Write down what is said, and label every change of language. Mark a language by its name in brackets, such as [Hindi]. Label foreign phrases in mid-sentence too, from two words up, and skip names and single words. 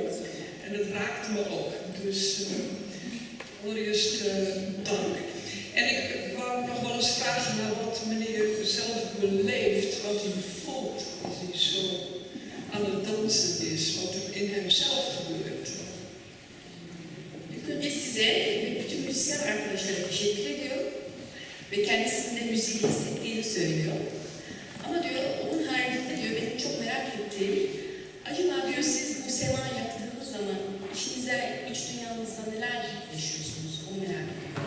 [Dutch] En het raakte me ook. Dus allereerst dank. En ik wou nog wel eens vragen naar wat meneer zelf beleeft, wat hij voelt als hij zo aan het dansen is, wat er in hemzelf gebeurt. [Turkish] İlk önce size ve bütün müzisyen arkadaşlara teşekkür ediyor ve kendisinin de müziği hissettiğini söylüyor. Ama diyor onun haricinde diyor benim çok merak ettiğim, acaba diyor siz bu sema yaptığınız zaman işinize, iç dünyanızda neler yaşıyorsunuz onu merak ediyorum.